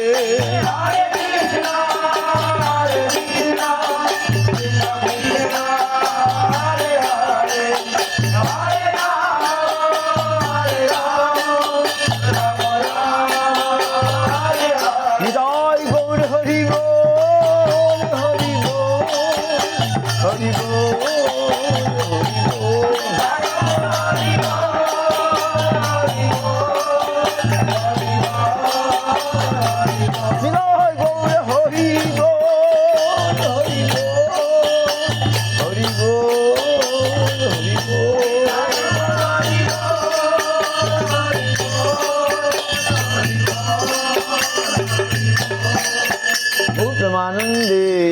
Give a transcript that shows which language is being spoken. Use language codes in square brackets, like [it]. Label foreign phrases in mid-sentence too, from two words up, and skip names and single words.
[sa] Hare Krishna, Hare Krishna, Krishna Krishna, Hare Hare, Hare Rama, Hare Rama, Rama Rama, Hare Hare. [bn] নিতাই গৌর হরি বল হরি বল হরি বল হরি বল নিতাই গৌর হরি বল হরি বল হরি বল হরি বল প্রেমানন্দে।